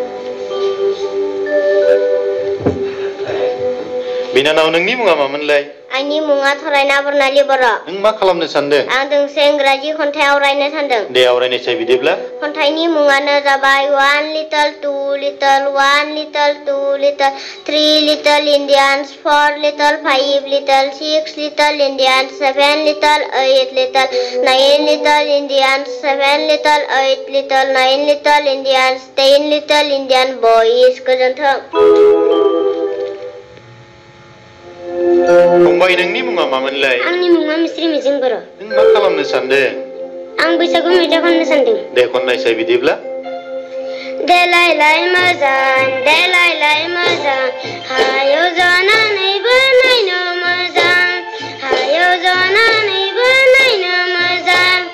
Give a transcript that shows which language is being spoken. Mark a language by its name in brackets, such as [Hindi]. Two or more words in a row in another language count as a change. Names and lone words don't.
[Bodo] बिनानाव नोंनि मुङा मामोनलाय खन्थाइनि मुङा थरायना बरनालि बर'। नों मा खालामनो सानदों? आं दोंसे इंराजि खन्थाइ आवरायनो सानदों। दे आवरायनायसाय बिदिब्ला। खन्थाइनि मुङानो जाबाय [English] One little, two little, one little, two little, three little Indians, four little, five little, six little Indians, seven little, eight little, nine little Indians, seven little, eight little, nine little Indians, 10 little Indian boys. [Bodo] गोजोन्थों। फंबाय नोंनि मुङा मामोनलाय? आंनि मुङा मिस्रि मिजिं बर'। नों मा खालामनो सानदों? आं बैसागु मेथाइ खननो सानदों। दे खननायसाय बिदिब्ला। देलायलाय मोजां देलायलाय मोजां हायाव जनानैबो नायनो मोजां हायाव जनानैबो नायनो मोजां